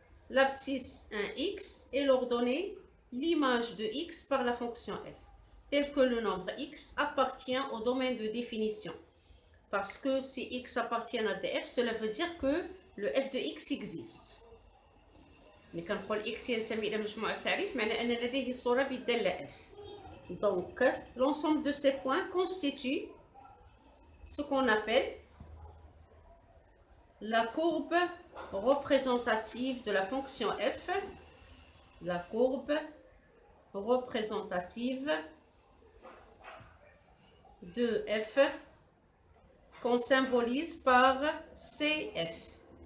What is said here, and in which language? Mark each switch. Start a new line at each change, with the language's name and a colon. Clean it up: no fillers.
French: L'abscisse un x et l'ordonnée l'image de x par la fonction f, tel que le nombre x appartient au domaine de définition. Parce que si x appartient à df, cela veut dire que le f de x existe. Mais quand on dit x
Arabic: ينتمي إلى مجموعة تعريف معناه أن لديه صورة بالدالة f.
French: Donc, l'ensemble de ces points constitue ce qu'on appelle la courbe représentative de la fonction f. La courbe représentative de f qu'on symbolise par CF.